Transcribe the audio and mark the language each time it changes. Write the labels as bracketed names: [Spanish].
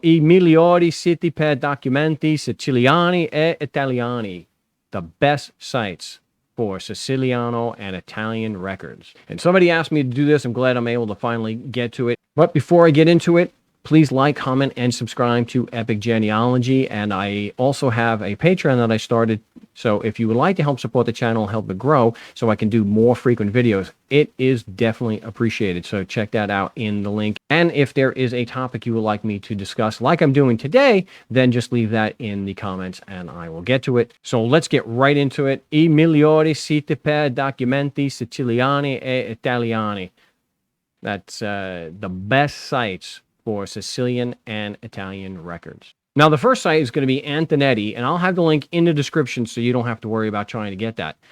[Italian] I migliori siti per documenti siciliani e italiani. [English] The best sites for Siciliano and Italian records. And somebody asked me to do this. I'm glad I'm able to finally get to it. But before I get into it, please like, comment, and subscribe to Epic Genealogy. And I also have a Patreon that I started. So if you would like to help support the channel, help it grow so I can do more frequent videos, it is definitely appreciated. So check that out in the link. And if there is a topic you would like me to discuss like I'm doing today, then just leave that in the comments and I will get to it. So let's get right into it. [Italian] I migliori siti per documenti siciliani e italiani. [English] That's the best sites for Sicilian and Italian records. Now, the first site is going to be Antonetti, and I'll have the link in the description so you don't have to worry about trying to get that.